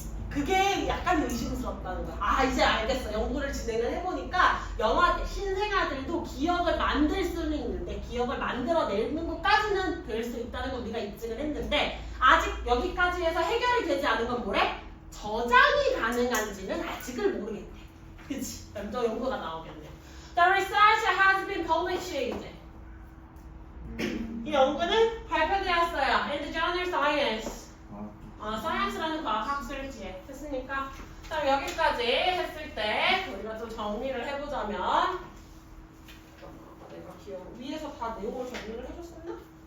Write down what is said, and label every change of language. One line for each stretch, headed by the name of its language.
Korean: 그게 약간 의심스럽다는 거야. 아 이제 알겠어. 연구를 진행을 해보니까 영화 신생아들도 기억을 만들 수는 있는데 기억을 만들어내는 것까지는 될 수 있다는 걸 우리가 입증을 했는데 아직 여기까지 해서 해결이 되지 않은 건 뭐래? 저장이 가능한지는 아직을 모르겠대. 그치? 또 연구가 나오겠네.
English: The research has been published.
Korean: 이 연구는 발표되었어요.
English: In the journal Science.
Korean: 사이언스라는 과학 학술지에 했으니까 자 여기까지 했을 때 우리가 좀 정리를 해보자면 내가 기억 위에서 다 내용을 정리를 해줬었나?